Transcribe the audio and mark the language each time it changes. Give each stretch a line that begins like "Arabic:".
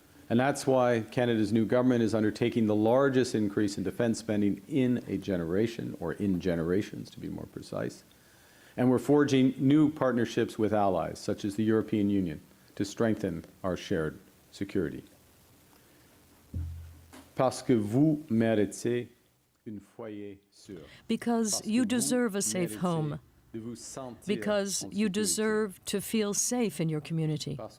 English: And that's why Canada's new government is undertaking the largest increase in defense spending in a generation, or in generations to be more precise. And we're forging new partnerships with allies, such as the European Union, to strengthen our shared security.
French: Parce que vous méritez un foyer sûr.
English: Because you deserve a safe home. Because you deserve to feel safe in your community.